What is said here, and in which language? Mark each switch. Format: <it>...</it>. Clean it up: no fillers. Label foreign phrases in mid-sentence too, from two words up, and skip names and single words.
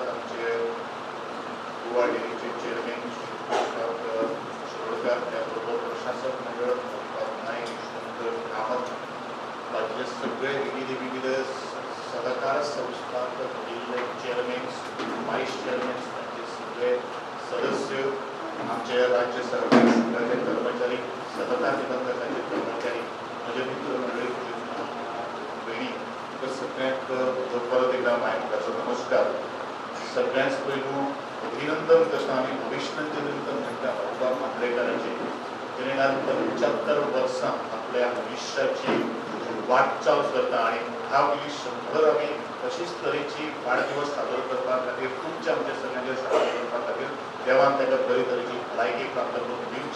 <mr>आमचे गोवा डेअरीचे चेअरमॅन डॉक्टर शिरोडकर, त्याचबरोबर प्रशासक मंडळ नाईक, यशवंत कामत, बाकीचे सगळे विविध सहकार संस्थांचे चेअरमॅन,</mr> <en>vice chairman,</en> <mr>त्यांचे सगळे सदस्य, आमचे राज्य सहकारी संघाचे कर्मचारी, सहकार निबंधकाचे कर्मचारी, माझे मित्र मंडळी, बहिणी, तर सगळ्यांक परत एकदा मायेचो नमस्कार.</mr> <kok>सगळ्यांच पयलू अभिनंदन करता आमी अभिनंदन म्हणटा बाबा मांद्रेकरांचे. तेणें आज 75 वर्सां आपल्या आयुश्याची वाटचाल करता आणि ह्या गेली 100 आमी अशीच तरेची वाडदिवस साजरो करपा खातीर तुमच्या आमच्या सगळ्यांचे साजरो करपा खातीर देवान ताका बरे तरेची भलायकी प्राप्त करून दिवची.</kok>